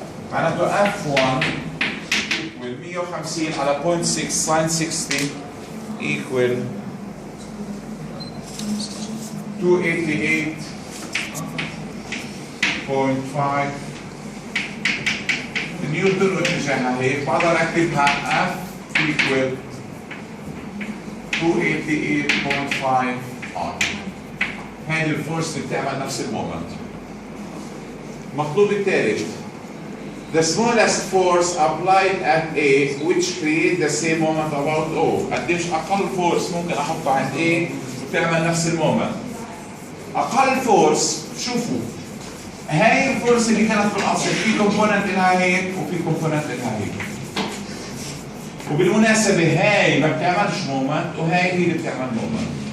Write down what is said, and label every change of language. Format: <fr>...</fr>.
<ar>معناته F1 equal 150 على 0.6 ساين 60 equal 288.5 اللي نيوتن واتجاهها هيك، بقدر اكتبها F equal 288.5 R. هذه الفورس اللي بتعمل نفس المومنت.</ar> <en>المطلوب الثالث the smallest force applied at A which create the same moment about O.</en> <ar>قديش أقل فورس ممكن أحطها عند A وتعمل نفس المومنت. أقل فورس شوفوا هاي الفورس اللي كانت في الأصل في كومبوننت لها هيك وفي كومبوننت لها هيك. وبالمناسبة هاي ما بتعملش مومنت وهاي هي اللي بتعمل مومنت.</ar>